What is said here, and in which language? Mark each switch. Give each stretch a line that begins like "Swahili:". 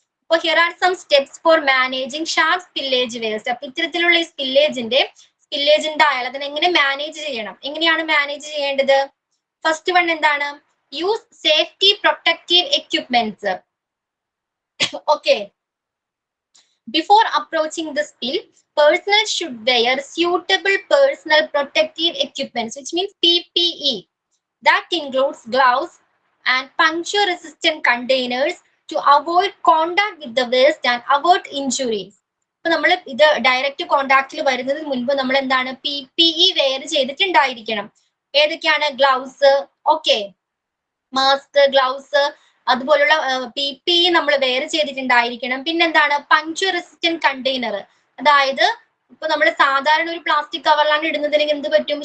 English: അപ്പൊ here are some steps for managing sharp spillage waste.
Malayalam: അപ്പൊ ഇത്തരത്തിലുള്ള ഈ സ്പില്ലേജ് ഉണ്ടായാൽ അതിനെങ്ങനെ മാനേജ് ചെയ്യണം? എങ്ങനെയാണ് മാനേജ് ചെയ്യേണ്ടത്? ഫസ്റ്റ് വൺ എന്താണ്?
English: Use safety protective equipments. Okay, before approaching the spill personnel should wear suitable personal protective equipments, which means PPE. That includes gloves and puncture-resistant containers to avoid contact with the waste and avert injuries.
Malayalam: അപ്പൊ നമ്മൾ ഇത് direct കോണ്ടാക്റ്റിൽ വരുന്നതിന് മുൻപ് നമ്മൾ എന്താണ് PPE wear ചെയ്തിട്ടുണ്ടായിരിക്കണം. ഏതൊക്കെയാണ്? Gloves, okay, mask, gloves, അതുപോലുള്ള PPE നമ്മൾ വെയർ ചെയ്തിട്ടുണ്ടായിരിക്കണം. പിന്നെന്താണ്? പങ്ക്ചർ റെസിസ്റ്റന്റ് കണ്ടെയ്നർ, അതായത് ഇപ്പൊ നമ്മൾ സാധാരണ ഒരു പ്ലാസ്റ്റിക് കവറിലാണ് ഇടുന്നതിന് എന്ത് പറ്റും?